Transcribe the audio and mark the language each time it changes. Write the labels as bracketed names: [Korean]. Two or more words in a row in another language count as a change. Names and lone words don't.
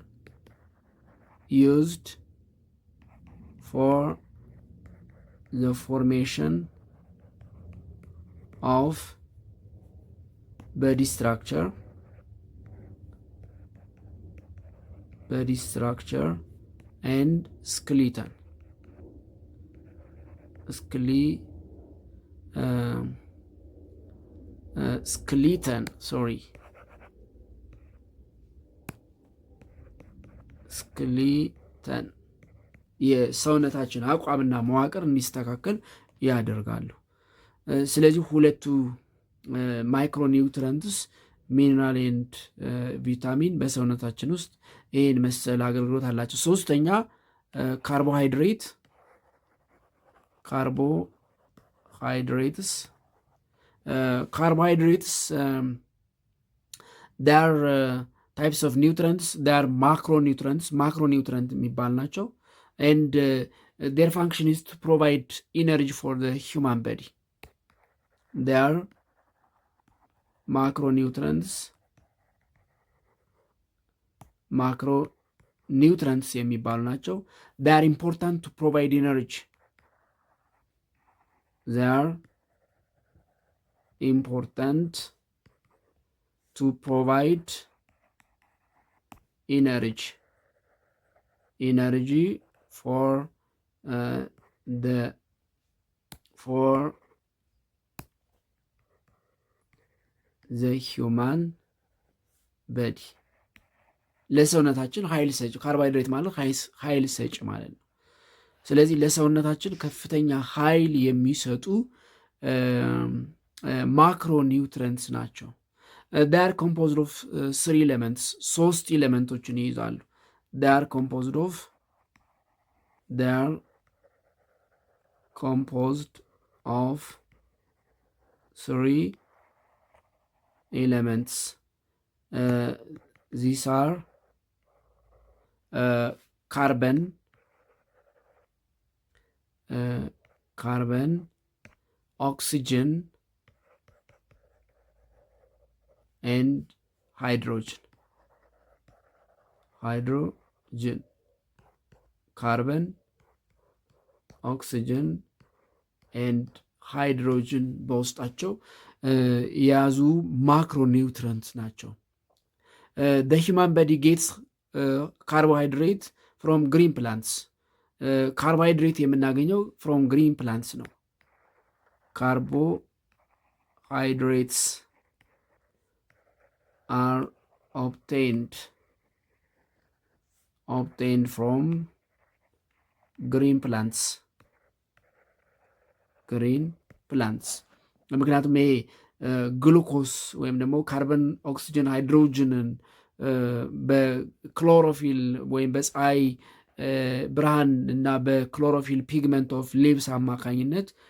[English] Used for the formation of body structure and skeleton. Skeleton, sorry. [Amharic] skeleton የሰውነታችን አቋምና መዋቅር እንዲስተካከል ያደርጋሉ። ስለዚህ ሁለቱ ማይክሮኒውትረንትስ [English] mineral and vitamin [Amharic] በሰውነታችን ውስጥ ይህን መሰል አገልግሎት አላቸው። ሶስተኛ ካርቦሃይድሬትስ [English] they are types of nutrients. They are macronutrients [Amharic] የሚባል ናቸው. [English] And their function is to provide energy for the human body. They are macronutrients [Amharic] የሚባሉ ናቸው. [English] They are important to provide energy. They are important to provide energy for the human body. [Amharic] ለሰውነታችን ኃይል ሰጭ። ካርቦሃይድሬት ማለት ኃይል ሰጭ ማለት ነው። ስለዚህ ለሰውነታችን ከፍተኛ ኃይል የሚሰጡ ማክሮኒውትረንትስ ናቸው። [English] they are composed of 3 elements. [Amharic] 3 ኤሌመንቶችን ይይዛሉ። [English] they are composed of 3 elements. These are carbon, oxygen and hydrogen. Carbon, oxygen and hydrogen [Amharic] በውስጣቸው የያዙ ማክሮኒውትረንትስ ናቸው። [English] the human body gets carbohydrate from green plants. [Amharic] ካርቦሃይድሬት የምናገኘው [English] from green plants ነው። carbohydrates are obtained from green plants. [Amharic] ምክንያቱም ይሄ ግሉኮስ ወይም ደግሞ ካርበን፣ ኦክሲጅን፣ ሃይድሮጅንን በክሎሮፊል ወይም በፀሐይ ብርሃን እና በክሎሮፊል [English] pigment of leaves [Amharic] አማካኝነት